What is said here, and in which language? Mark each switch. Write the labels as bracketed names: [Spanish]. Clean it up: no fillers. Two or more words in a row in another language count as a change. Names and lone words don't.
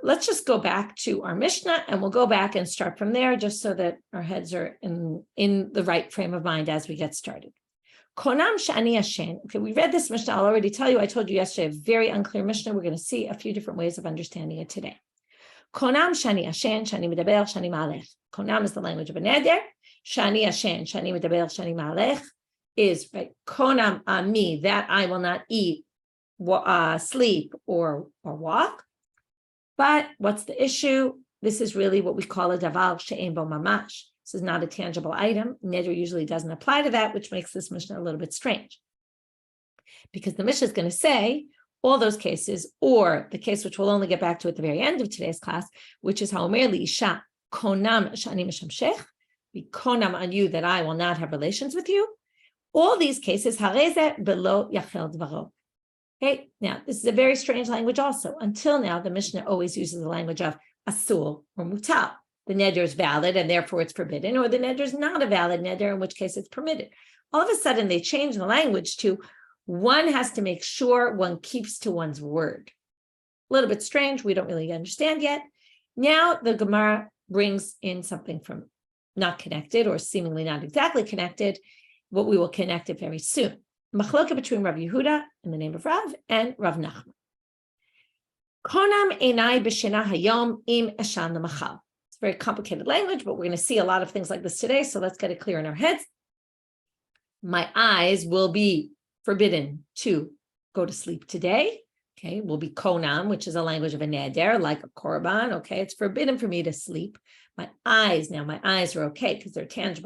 [English] Let's just go back to our Mishna, and we'll go back and start from there, just so that our heads are in the right frame of mind as we get started. [Hebrew] קונם שאני ישן. [English] Okay, we read this Mishnah. I'll already tell you. I told you yesterday, a very unclear Mishnah. We're going to see a few different ways of understanding it today. [Hebrew] קונם שאני ישן, שאני מדבר, שאני מהלך. [English] Konam is the language of a neder. [Hebrew] שאני ישן, שאני מדבר, שאני מהלך [English] is right. Konam on me that I will not eat, sleep, or walk. But what's the issue? This is really what we call a [Hebrew] דבר שאין בו ממש. [English] This is not a tangible item. Neder usually doesn't apply to that, which makes this Mishnah a little bit strange. Because the Mishnah is going to say all those cases, or the case which we'll only get back to at the very end of today's class, which is [Hebrew] האומר לי אשה קונם שאני משמשך, [English] be konam on you that I will not have relations with you. All these cases, [Hebrew] הרי זה בל יחל דברו. [English] Okay, now this is a very strange language also. Until now, the Mishnah always uses the language of asul or mutal. The neder is valid and therefore it's forbidden, or the neder is not a valid neder, in which case it's permitted. All of a sudden, they change the language to one has to make sure one keeps to one's word. A little bit strange. We don't really understand yet. Now the Gemara brings in something from not connected or seemingly not exactly connected, what we will connect it very soon. Machloka between Rav Yehuda in the name of Rav and Rav Nachman. [Hebrew] קונם עיני בשינה היום אם אישן למחר. [English] It's very complicated language, but we're going to see a lot of things like this today. So let's get it clear in our heads. My eyes will be forbidden to go to sleep today. Okay, will be konam, which is a language of a neder, like a korban. Okay, it's forbidden for me to sleep. My eyes are okay because they're tangible.